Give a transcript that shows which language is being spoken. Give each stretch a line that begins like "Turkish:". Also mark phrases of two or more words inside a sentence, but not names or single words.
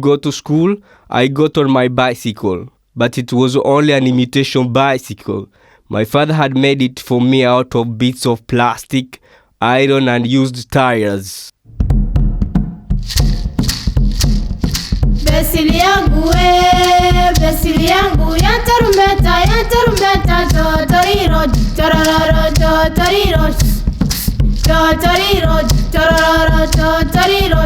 English: go to school, I got on my bicycle, but it was only an imitation bicycle. My father had made it for me out of bits of plastic, iron and used tires.
Swahili: Besili yangu ya tarumbeta, totoriro, torororo, totoriro, totoriro, torororo, totoriro.